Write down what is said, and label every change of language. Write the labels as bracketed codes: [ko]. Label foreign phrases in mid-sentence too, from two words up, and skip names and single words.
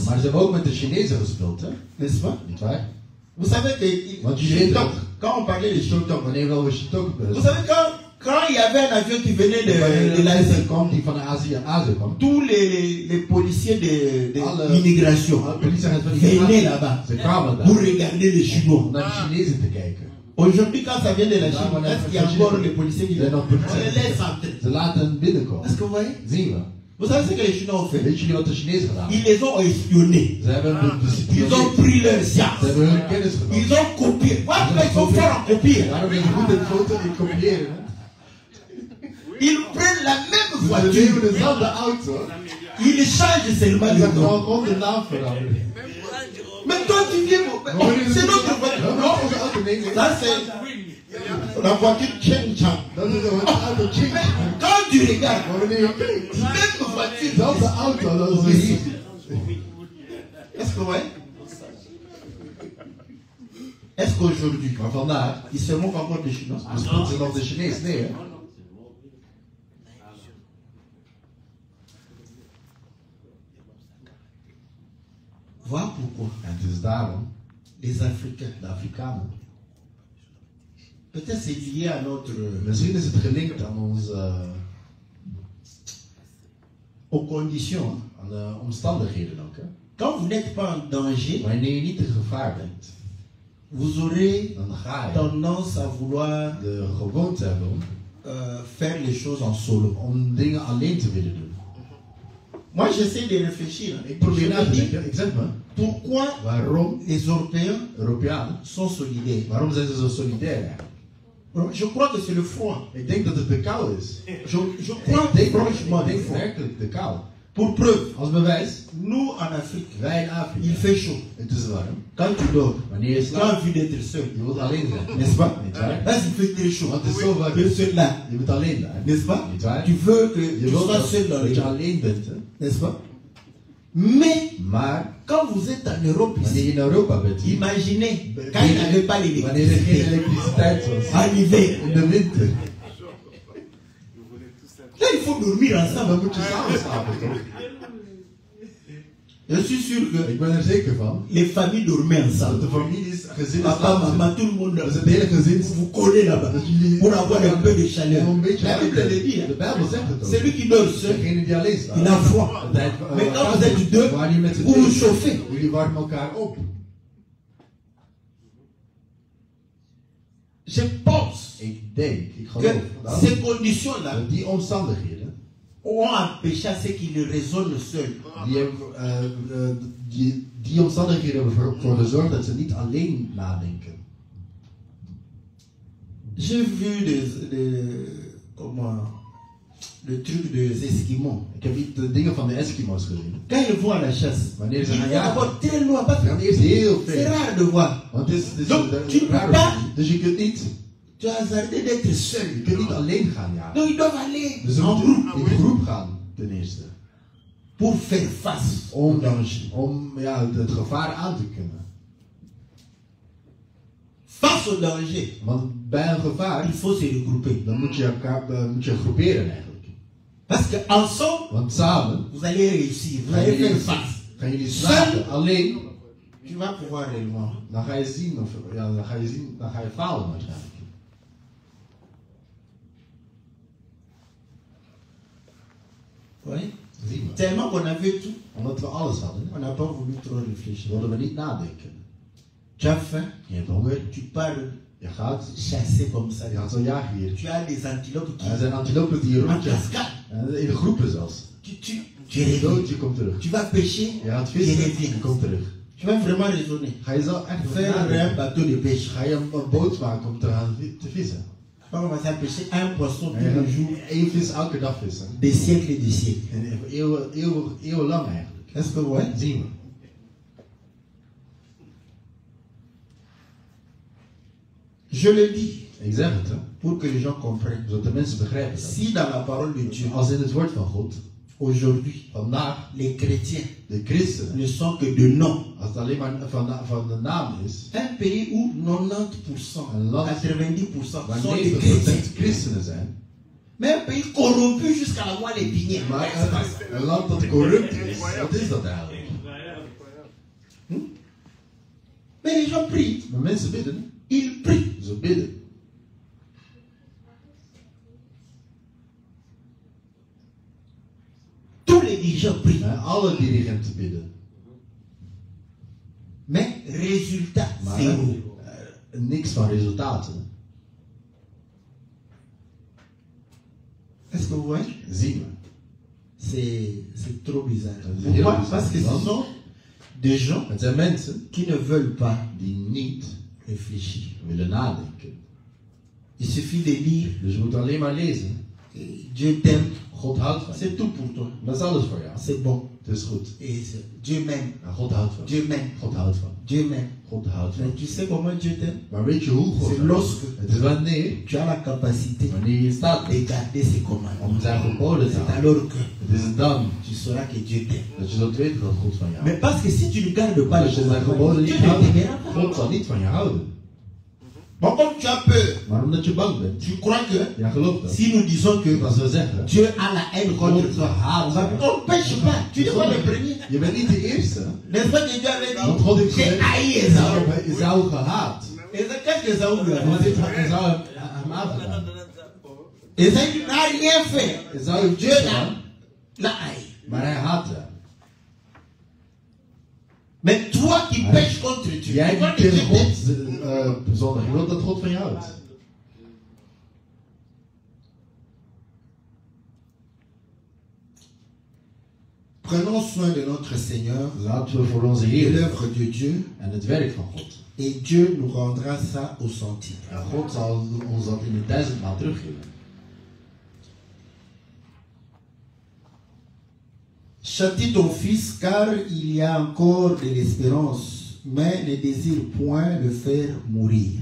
[nl] Maar ze hebben ook met de Chinezen gespeeld, hè? [fr] n'est-ce pas? [nl] Niet waar? [fr] Vous savez que [nl] Want je weet Shintok, ook, [fr] quand on parlait de Shintok, [nl] wanneer we over Shintok [fr] vous savez quand il y avait un avion qui venait de l'Asie, [nl] kwam die van Azië kwam. [fr] tous les policiers de [nl] Alle- [fr] l'immigration [nl] alle politieagenten van die [fr] venaient [nl] migratie, [fr] là-bas [nl] ze kwamen [fr] pour [nl] daar [fr] regarder les Chinois. [nl] om naar de Chinezen te kijken. [fr] Aujourd'hui, quand ça vient de la Chine, est-ce qu'il y a encore les policiers qui [nl] Er zijn nog [fr] on les [nl] politie. [fr] laisse entrer? [nl] Ze laten hen binnenkomen. [fr] Est-ce que vous voyez? [nl] Zien we. [fr] Vous savez ce que les Chinois ont fait? [nl] Weet jullie wat de Chinezen gedaan [fr] Ils [nl] hebben? [fr] les ont espionnés. [nl] Ze hebben hun [fr] Ils discipline. ont pris leur [nl] Ze [fr] science. [nl] hebben hun kennis [fr] Ils [nl] genomen. [fr] ont copié. Voilà, ils sont forts en copier. [nl] Daarom ben je goed in foto en kopiëren. hè? [fr] Ils prennent la même [nl] Ze nemen [fr] voiture. [nl] dezelfde auto. [fr] Ils changent seulement [nl] En [fr] le [nl] ze gaan [fr] nom. [nl] gewoon de naam veranderen. [fr] Mais toi, tu viens. C'est notre voiture. Non, [nl] Onze auto, nee, nee. [fr] ça c'est la voiture Cheng Chang. [nl] Dat is een auto Ching. [fr] Quand tu regardes, [nl] Maar wanneer je kijkt, [fr] même voiture. [nl] dezelfde auto, dat is een hier. [fr] Est-ce que ouais? Est-ce qu'aujourd'hui, [nl] Maar vandaag [fr] ils se moquent encore des Chinois? [nl] bespreekt ze nog de Chinees. Nee, hè? [fr] Voilà pourquoi [nl] En het is daarom, [fr] les Africains, [nl] de Afrikanen. [fr] peut-être c'est lié à notre, [nl] Misschien is het gelinkt aan onze, [fr] aux conditions. Hein. [nl] aan de omstandigheden ook. Hè? [fr] Quand vous n'êtes pas en danger, [nl] Wanneer je niet in gevaar bent, [fr] vous aurez [nl] dan ga je [fr] tendance à vouloir [nl] de gewoonte hebben [fr] faire les choses en solo. [nl] om dingen alleen te willen doen. [fr] Moi, j'essaie de réfléchir. Hein. [nl] Ik probeer [fr] Je [nl] na [fr] me [nl] te [fr] dis, [nl] denken, ik zeg me, [fr] pourquoi [nl] waarom [fr] les Européens [nl] Europeanen, [fr] sont solidaires? [nl] waarom zijn ze zo solidair eigenlijk? [fr] Je crois que c'est le froid. [nl] Ik denk dat het de kou is. [fr] Je crois [nl] Ik denk, [fr] franchement [nl] ik [fr] le [nl] denk [fr] froid. [nl] werkelijk de kou. [fr] Pour preuve, [nl] Als bewijs, [fr] nous en Afrique, [nl] wij in Afrika, [fr] il fait chaud. [nl] het is warm. [fr] Quand tu dors, [nl] Wanneer je [fr] tu as [nl] slaapt, [fr] envie d'être seul. [nl] je wilt alleen zijn. [fr] N'est-ce pas? [nl] Niet waar? [fr] Là, il fait très chaud. [nl] Want het is zo warm. [fr] Tu es seul là. [nl] Je bent alleen daar. [fr] N'est-ce pas? [nl] Niet waar? [fr] Tu veux que [nl] Je [fr] tu [nl] wilt [fr] sois seul dans [nl] dat [fr] les [nl] je [fr] gens. [nl] alleen bent. Hè? [fr] N'est-ce pas? Mais [nl] Maar [fr] quand vous êtes en Europe [nl] wanneer je [fr] ici, [nl] in Europa bent, [fr] imaginez, quand il n'avait pas [nl] wanneer er geen [fr] l'électricité, [nl] elektriciteit was, [fr] en hiver, [nl] in de winter, [fr] là il faut dormir [nl] dan [fr] ensemble. [nl] moet je samen slapen toch? [fr] Je suis sûr que [nl] Ik ben er zeker van. [fr] les familles dormaient [nl] Dat [fr] ensemble. [nl] de families, gezinnen [fr] Papa, [nl] samen [fr] maman, [nl] zitten. [fr] tout le monde [nl] Dat is het hele gezin. [fr] vous connaît là-bas [nl] Dat jullie [fr] pour avoir un peu de chaleur. [nl] om een beetje [fr] La Bible le dit, [nl] de [fr] hein. [nl] Bijbel zegt het ook. [fr] Celui qui dort seul, [nl] Degene die alleen staat. [fr] il a froid. [nl] Dat hij, [fr] Mais quand vous êtes deux, [nl] waar je met z'n [fr] vous vous [nl] tweeën, [fr] chauffez. [nl] jullie warmen elkaar op. [fr] Je pense [nl] Ik denk, ik [fr] que [nl] geloof dat, [fr] ces conditions-là [nl] dat die omstandigheden, [fr] ont empêché à ceux qui le raisonnent seuls. [nl] die omstandigheden hebben ervoor gezorgd dat ze niet alleen nadenken. [fr] J'ai vu comment le truc des Esquimaux. [nl] Ik heb niet de dingen van de Eskimo's gezien. [fr] Quand ils vont à la chasse, [nl] Wanneer [fr] ils [nl] ze gaan [fr] vont [nl] jagen, [fr] d'abord très loin parce [nl] ze gaan eerst [fr] que [nl] heel [fr] c'est [nl] ver. [fr] rare de voir. [nl] Want het is [fr] Donc, [nl] een [fr] tu ne peux [nl] rare [fr] pas- [nl] optie. Dus je kunt niet, [fr] Tu as hasardé d'être seul. [nl] je kunt niet alleen gaan jagen. [fr] Donc ils doivent aller [nl] Dus ze [fr] en [nl] moeten [fr] groupe [nl] in groep gaan, ten eerste. [fr] pour faire face au danger. [nl] Om ja, het gevaar aan te kunnen. [fr] Face au danger, [nl] Want bij een gevaar, [fr] il faut se regrouper. [nl] dan moet je elkaar moet je groeperen eigenlijk. [fr] Parce qu'ensemble, [nl] Want samen [fr] vous allez réussir, vous [nl] gaan [fr] allez faire [nl] jullie, [fr] face. [nl] gaan jullie slagen. Alleen, [fr] Tu vas pouvoir réellement. [nl] dan ga je zien, of, ja, dan ga je falen waarschijnlijk. [fr] Oui. [nl] Zien we. [fr] Tellement qu'on avait tout, [nl] Omdat we alles hadden, [fr] on n'a pas voulu trop réfléchir. [nl] wilden we niet nadenken. [fr] Tu as faim, [nl] Je hebt honger, [fr] tu pars [nl] je gaat [fr] chasser comme ça. [nl] Je gaat zo jagen hier. [fr] Tu as des antilopes qui [nl] Er zijn antilopen die hier [fr] en [nl] rondjagen. [fr] cascade. [nl] In de groepen zelfs. [fr] Tu [nl] Je [fr] reviens. [nl] dood, je komt terug. [fr] Tu vas pêcher, [nl] Je gaat [fr] tu [nl] vissen, je [fr] reviens. [nl] komt terug. [fr] Tu vas vraiment raisonner. [nl] Ga je zo echt [fr] Faire un [nl] nadenken. [fr] bateau de pêche. [nl] Ga je een boot maken om te gaan te vissen. [fr] On va commencer à pêcher un poisson [nl] En je [fr] tous [nl] gaat [fr] les jours, [nl] één vis elke dag vissen. [fr] des siècles et des siècles. [nl] En eeuwenlang eigenlijk. [fr] Est-ce que vous voyez? [nl] Zien we. [fr] Je le dis [nl] Ik zeg het, hè. [fr] pour que les gens comprennent. [nl] Zodat de mensen begrijpen dat. [fr] Si dans la parole de Dieu, [nl] Als in het woord van God, [fr] aujourd'hui, [nl] vandaag, [fr] les chrétiens [nl] de christenen, [fr] ne sont que de nom. [nl] als het alleen maar van de naam is, [fr] Un pays où 90%, [nl] Un land- 90% waar [fr] sont des chrétiens. [nl] 90% christenen zijn, [fr] Mais un pays corrompu jusqu'à la moelle épinière. [nl] maar een land dat corrupt is, wat is dat eigenlijk? [fr] Mais les gens prient. [nl] Maar mensen bidden, [fr] Ils prient. [nl] ze bidden. [fr] Tous les dirigeants prient. [nl] Alle dirigenten bidden. [fr] Mais résultat, [nl] Maar [fr] zéro. [nl] niks van resultaten. [fr] Est-ce que vous voyez? [nl] Zien we. [fr] C'est trop bizarre. [nl] Dat is heel [fr] Pourquoi? [nl] bizar. [fr] Parce que ce sont des gens [nl] Het zijn mensen [fr] qui ne veulent pas [nl] die niet [fr] réfléchir. [nl] willen nadenken. [fr] Il suffit de lire [nl] Dus je moet alleen maar lezen. [fr] Dieu t'aime. [nl] God houdt van je. [fr] C'est tout pour toi. [nl] Dat is alles voor jou. [fr] C'est bon. [nl] Het is goed. [fr] Et Dieu m'aime. [nl] Maar God houdt van je. [fr] Dieu m'aime. [nl] God houdt van je. [fr] Dieu m'aime. [nl] God houdt van [fr] Mais [nl] je. [fr] tu sais comment Dieu t'aime? [nl] Maar weet je hoe God [fr] C'est [nl] van je? [fr] lorsque [nl] Het is wanneer, [fr] tu as la capacité [nl] wanneer je staat [fr] de garder ses commandements. [nl] om zijn geboden te [fr] C'est [nl] houden. [fr] alors que [nl] Het is dan [fr] tu sauras que Dieu t'aime. [nl] dat je zult weten dat God van je [fr] Mais [nl] houdt. [fr] parce que si tu ne gardes pas [nl] Als [fr] les [nl] je zijn geboden [fr] commandements, [nl] niet [fr] Dieu ne [nl] houdt, [fr] t'aimera pas. [nl] God zal niet van je houden. [fr] Bon, comme tu as peur, [nl] Maar omdat je bang bent, [fr] tu crois que [nl] ja geloof dat. [fr] si nous disons que [nl] Als we zeggen, [fr] Dieu a la haine contre [nl] God [fr] toi, [nl] haat je. [fr] on ne pêche pas. Tu n'es pas le premier. [nl] Je bent niet de eerste. [fr] N'est-ce pas que Dieu avait [nl] Want God heeft [fr] dit, j'ai [nl] gezegd, [fr] haï Esaü. [nl] Esaü gehaat. [fr] Et qu'est-ce que Esaü lui a [nl] Wat heeft [fr] fait? [nl] Esaü hem aangedaan? [fr] Esaü n'a rien fait. [nl] Esaü heeft [fr] Dieu [nl] niets gedaan, [fr] l'a haï. [nl] maar hij haatte hem. [fr] Mais toi qui Ouais. pêches contre Dieu, tu [nl] Jij [fr] crois [nl] die [fr] que Dieu [nl] tegen [fr] t'aime. [nl] God zondig, je wilt dat God van je houdt. [fr] Prenons soin de notre Seigneur [nl] Laten we voor onze [fr] et [nl] Heer [fr] l'œuvre de Dieu, [nl] en het werk van God. [fr] et Dieu nous rendra ça au centime. [nl] En God zal ons dat in de 1000-maal teruggeven. [fr] Châtie ton fils, car il y a encore de l'espérance, mais ne désire point le faire mourir.